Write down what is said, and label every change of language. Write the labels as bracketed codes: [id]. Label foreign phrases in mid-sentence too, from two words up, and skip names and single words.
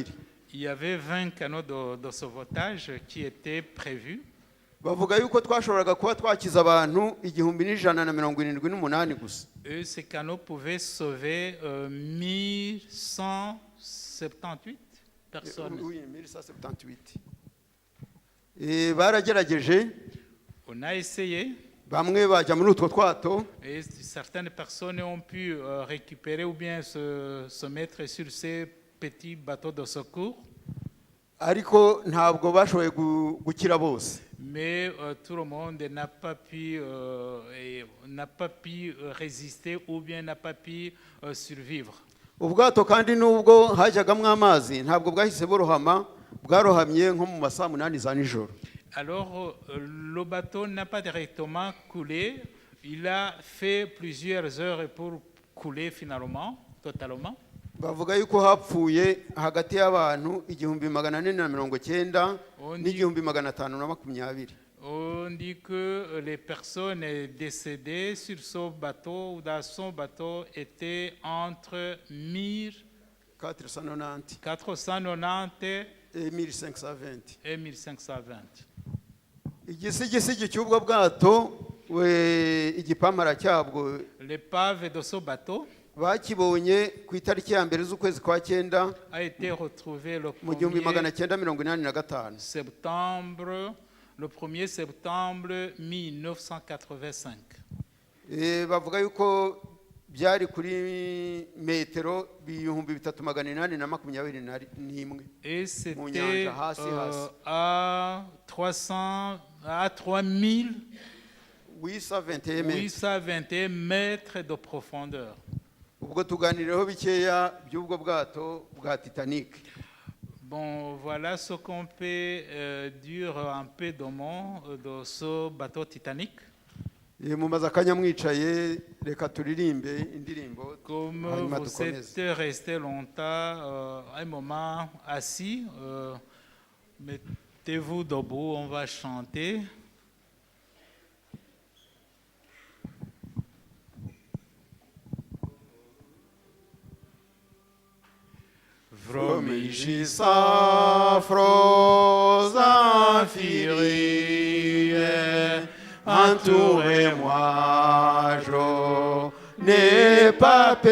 [fr] Il y avait 20 canaux de sauvetage qui étaient prévus. [rw] Bavuga yuko twashoboraga kuba twakiza abantu 1178 gusa. [fr] Et ces canaux pouvaient sauver 1178 personnes. Oui, 1178. [rw] Baragerageje, [fr] On a essayé. [rw] bamwe bajya muri utwo twato, [fr] Et certaines personnes ont pu récupérer ou bien se mettre sur ces petits bateaux de secours. [rw] ariko ntabwo bashoboye gukira bose. [fr] Mais tout le monde n'a pas pu résister ou bien n'a pas pu survivre. [rw] Ubwato kandi nubwo hajyagamwe amazi ntabwo bwahise burohama, bwarohamye nko mu masaa 8 za nijoro. [fr] Alors le bateau n'a pas directement coulé, il a fait plusieurs heures pour couler finalement, totalement. [rw] Bavuga yuko hapfuye hagati y'abantu 1490 n'1520. [fr] On dit que les personnes décédées sur ce bateau ou dans son bateau étaient entre 1490 et 1520. et 1520. [rw] Igisigisigi cy'ubwo bwato igipamara cyabwo [fr] L'épave de ce bateau [rw] bakibonye ku itariki ya mbere z'ukwezi kwa 9 [fr] a été retrouvée le [rw] mu 1985. [fr] septembre, le 1er septembre 1985. [rw] Bavuga yuko byari kuri metero 3821. [fr] Et c'était [rw] nyanja, hasi. [fr] à 3000 821 mètres de profondeur. [rw] Ubwo tuganirireho bikeya by'ubwo bwato bwa Titanic. [fr] Bon, voilà ce qu'on peut dire un peu de ce bateau Titanic. [rw] Mumaze akanya mwicaye, reka turirimbe indirimbo. [fr] Comme vous êtes resté longtemps, un moment assis, mettez-vous debout, on va chanter. Vromiges affreux inférieurs, entourez-moi, je n'ai pas